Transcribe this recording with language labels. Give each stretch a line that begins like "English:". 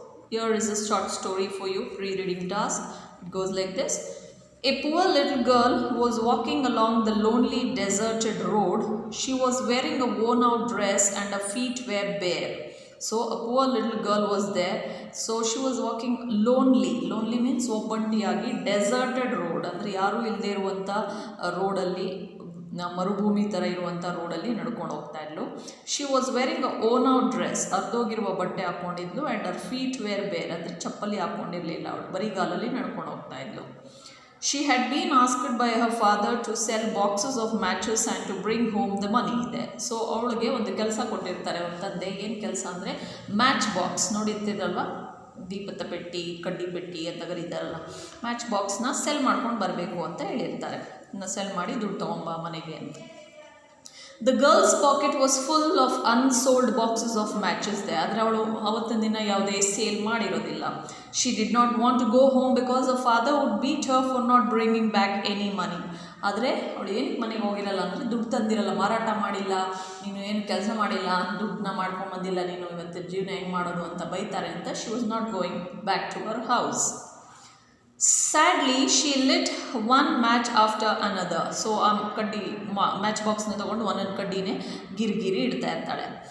English: Here is a short story for you, pre-reading task. It goes like this. A poor little girl was walking along the lonely, deserted road. She was wearing a worn-out dress and her feet were bare. So a poor little girl was there. So she was walking lonely. Lonely means
Kannada: ಒಬ್ಬಂಟಿಯಾಗಿ deserted road ಅಂದರೆ ಯಾರೂ ಇಲ್ಲದೆ ಇರುವಂಥ ರೋಡಲ್ಲಿ, ಮರುಭೂಮಿ ಥರ ಇರುವಂಥ ರೋಡಲ್ಲಿ ನಡ್ಕೊಂಡು ಹೋಗ್ತಾ ಇದ್ಲು.
English: she was wearing a worn out dress,
Kannada: ಅರ್ಧೋಗಿರುವ ಬಟ್ಟೆ ಹಾಕ್ಕೊಂಡಿದ್ಲು.
English: and our feet were bare
Kannada: ಅಂದರೆ ಚಪ್ಪಲಿ ಹಾಕ್ಕೊಂಡಿರಲಿಲ್ಲ, ಅವಳು ಬರಿಗಾಲಲ್ಲಿ ನಡ್ಕೊಂಡು ಹೋಗ್ತಾ ಇದ್ಲು.
English: She had been asked by her father to sell boxes of matches and to bring home the money there.
Kannada: So ಅವಳಿಗೆ ಒಂದು ಕೆಲಸ ಕೊಟ್ಟಿರ್ತಾರೆ ಅವ್ರ ತಂದೆ. ಏನು ಕೆಲಸ ಅಂದರೆ ಮ್ಯಾಚ್ ಬಾಕ್ಸ್ ನೋಡಿರ್ತೀರಲ್ವ, ದೀಪದ ಪೆಟ್ಟಿ, ಕಡ್ಡಿ ಪೆಟ್ಟಿ ಅಂತ ಕರೀತಾರಲ್ಲ, ಮ್ಯಾಚ್ ಬಾಕ್ಸ್ನ ಸೆಲ್ ಮಾಡ್ಕೊಂಡು ಬರಬೇಕು ಅಂತ ಹೇಳಿರ್ತಾರೆ. ಸೆಲ್ ಮಾಡಿ ದುಡ್ಡು ತೊಗೊಂಬ ಮನೆಗೆ ಅಂತ.
English: The girl's pocket was full of unsold boxes of matches there.
Kannada: ಆದರೆ ಅವಳು ಅವತ್ತಿನ ದಿನ ಯಾವುದೇ sale ಮಾಡಿರೋದಿಲ್ಲ.
English: She did not want to go home because her father would beat her for not bringing back any money.
Kannada: ಆದರೆ ಅವಳು ಏನಕ್ಕೆ ಮನೆಗೆ ಹೋಗಿರಲ್ಲ ಅಂದರೆ ದುಡ್ಡು ತಂದಿರಲ್ಲ, ಮಾರಾಟ ಮಾಡಿಲ್ಲ, ನೀನು ಏನು ಕೆಲಸ ಮಾಡಿಲ್ಲ, ದುಡ್ಡನ್ನ ಮಾಡ್ಕೊಂಡು ಬಂದಿಲ್ಲ, ನೀನು ಇವತ್ತು ಜೀವನ ಹೆಂಗೆ ಮಾಡೋದು ಅಂತ ಬೈತಾರೆ ಅಂತ.
English: She was not going back to her house. Sadly, she lit one match after another.
Kannada: So ಕಡ್ಡಿ ಮ್ಯಾಚ್ ಬಾಕ್ಸ್ನ ತೊಗೊಂಡು ಒಂದೊಂದು ಕಡ್ಡಿನೇ ಗಿರಿಗಿರಿ ಇಡ್ತಾ ಇರ್ತಾಳೆ.